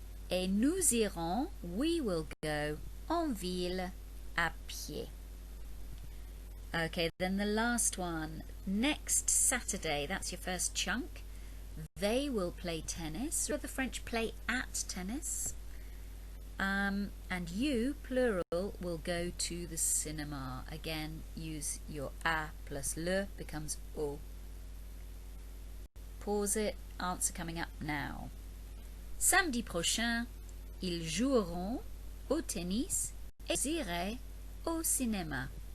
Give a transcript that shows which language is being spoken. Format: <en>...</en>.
<fr>Et nous irons,</fr> <en>we will go,</en> <fr>en ville, à pied.</fr> <en>Okay, then the last one. Next Saturday, that's your first chunk. They will play tennis. Or the French play at tennis. And you, plural, will go to the cinema. Again, use your a plus le becomes au. Pause it. Answer coming up now.</en> <fr>Samedi prochain, ils joueront au tennis et iront au cinéma.</fr>